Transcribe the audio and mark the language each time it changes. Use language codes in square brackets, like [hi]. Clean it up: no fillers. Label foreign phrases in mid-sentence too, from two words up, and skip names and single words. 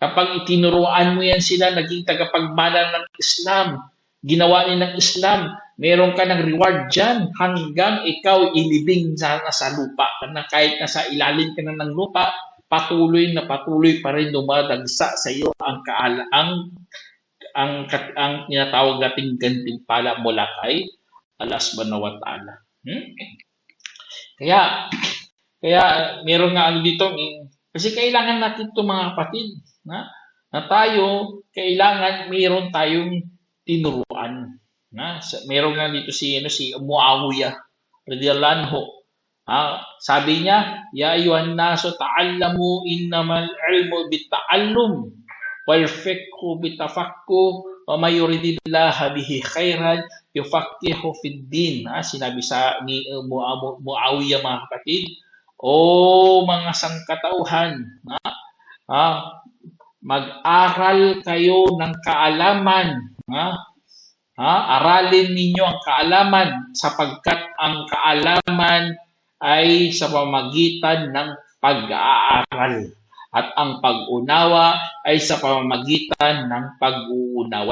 [tl] Kapag itinuruan mo yan sila, naging tagapagmana ng Islam, ginawa nilang Islam, meron ka ng reward dyan hanggang ikaw ilibing sa lupa. Na kahit nasa ilalim ka na ng lupa, patuloy na patuloy pa rin dumadagsa sa iyo ang tinatawag nating gantimpala mula kay Allah [ar] سبحانه وتعالى. [tl] Kaya meron nga dito, kasi kailangan natin ito mga kapatid, na tayo, kailangan meron tayong tinuruan. Meron nga dito si Muawiyah [ar] رضي الله عنه. [tl] Sabi niya, [ar] يا أيها الناس تعلموا إنما العلم بالتعلم والفقه بالتفقه ومن يرد الله به خيرا يفقهه في الدين. [tl] Sinabi ni Muawiyah mga kapatid, o mga sangkatauhan, mag-aral kayo ng kaalaman. Aralin ninyo ang kaalaman sapagkat ang kaalaman ay sa pamamagitan ng pag-aaral at ang pag-unawa ay sa pamamagitan ng pag-uunawa.